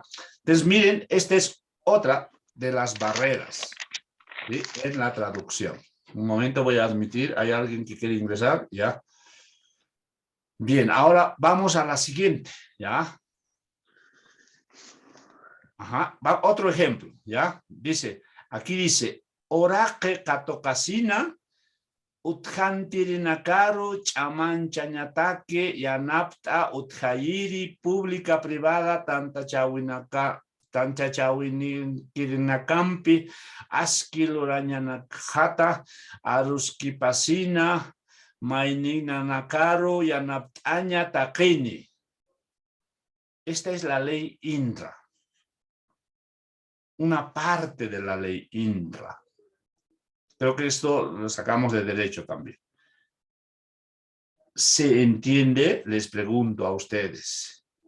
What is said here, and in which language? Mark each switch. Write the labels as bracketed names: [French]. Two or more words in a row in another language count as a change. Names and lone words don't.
[Spanish] Entonces, miren, esta es otra de las barreras, ¿sí? En la traducción. Un momento, voy a admitir, ¿hay alguien que quiere ingresar? ¿Ya? Bien, ahora vamos a la siguiente, ¿ya? Ajá, otro ejemplo, ¿ya? Dice, aquí dice, [Aymara] oraque katokasina, utjantirinakaru chamanchañataque yanapta utjayiri [Spanish] pública privada [Aymara] tantachawinirinakampi askilurañanakjata aruskipasina maininanakaru yanaptaña taquini. [Spanish] Esta es la ley INRA, una parte de la ley INRA. Creo que esto lo sacamos de derecho también. ¿Se entiende? Les pregunto a ustedes.